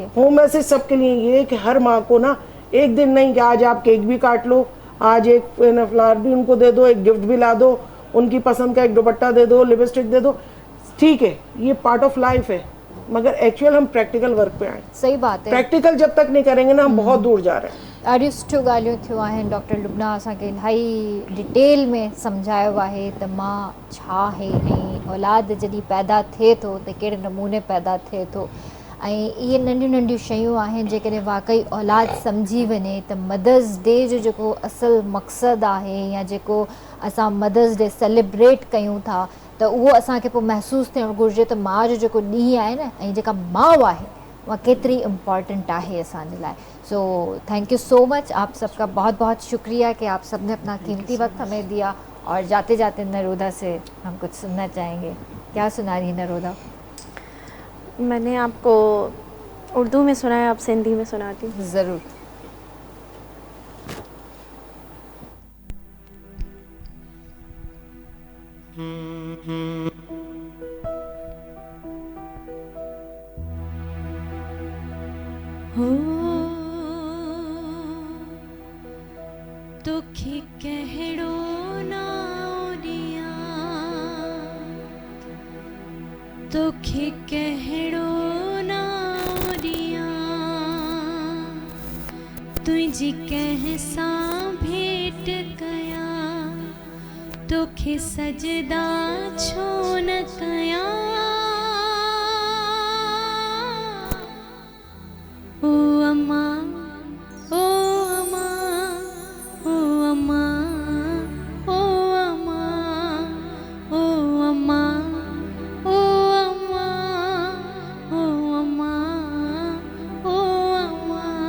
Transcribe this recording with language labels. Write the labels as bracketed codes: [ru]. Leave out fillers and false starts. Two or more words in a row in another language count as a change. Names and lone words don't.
[en] home message [ur] سب کے لیے یہ کہ ہر ماں کو نا ایک دن نہیں کہ آج آپ کیک بھی کاٹ لو، آج ایک فلاور بھی ان کو دے دو، ایک گفٹ بھی لا دو، ان کی پسند کا ایک دوپٹہ دے دو، لپسٹک دے دو، ٹھیک ہے یہ [en] part of life [ur] ہے، مگر ایکچوئل ہم [en] practical work [ur] پہ آئے. صحیح بات ہے. پریکٹیکل جب تک نہیں کریں گے نا ہم بہت دور جا رہے ہیں. [sd] ॾाढियूं सुठियूं ॻाल्हियूं थियूं आहिनि। डॉक्टर लुबना असांखे इलाही डिटेल में सम्झायो आहे त मां छा आहे ऐं औलाद जॾहिं पैदा थिए थो त कहिड़े नमूने पैदा थिए थो, ऐं इहे नंढियूं नंढियूं शयूं आहिनि जेकॾहिं वाक़ई औलाद सम्झी वञे त [en] Mother's Day [sd] जो जेको असुलु मक़सदु आहे या जेको असां [en] Mother's Day celebrate [sd] कयूं था त उहो असांखे पोइ महसूसु थियणु घुरिजे त माउ जो जेको ॾींहुं आहे न ऐं जेका माउ आहे वह केतरी इम्पॉर्टेंट है असांजे लाइ। [en] So thank you so much, [ur] آپ سب کا بہت بہت شکریہ کہ آپ سب نے اپنا قیمتی وقت ہمیں دیا. اور جاتے جاتے نرودا سے ہم کچھ سننا چاہیں گے. کیا سنا رہی ہے نرودا? میں نے آپ کو اردو میں سنایا، آپ سندھی میں سناتی ہوں. ضرور. [sd] हो तोखे कहड़ो ना ओरिया, तोखे कहड़ो ना ओरिया, तुझी कैसा भेंट कया, तोखे सजदा छो न कया। ओ अम्मा, ओ अम्मा, ओ अम्मा, ओ अम्मा, ओ अम्मा, ओ अम्मा, ओ अम्मा, ओ अम्मा,